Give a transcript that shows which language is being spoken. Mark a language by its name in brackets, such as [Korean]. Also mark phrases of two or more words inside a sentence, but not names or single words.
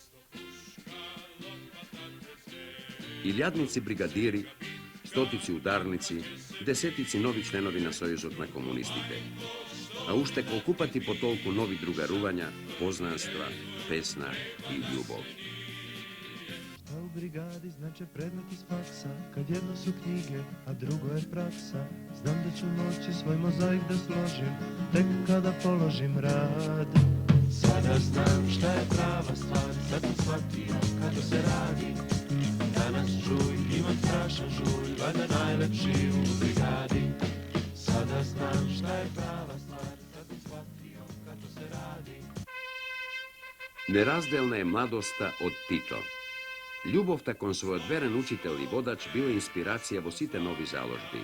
[Macedonian] Илјадници бригадири, стотици ударници, десетици нови членови на Сојузот на комунистите. А уште колку пати по толку нови другарувања, познанства, песна и љубов. [Serbian] U brigadi znače predmet iz faksa, kad jedno su knjige, a drugo je praksa. Znam da ću moći svoj mozaik da složim, tek kada položim rad. Sada znam šta je prava stvar, sad sam shvatio kako se radi. Danas čuj, imam strašan žulj, valjda najlepši u brigadi. Sada znam šta je prava stvar, sad sam shvatio kako se radi. [Macedonian] Неразделна е младоста од Тито. Љубовта кон својот верен учител и водач била инспирација во сите нови заложби.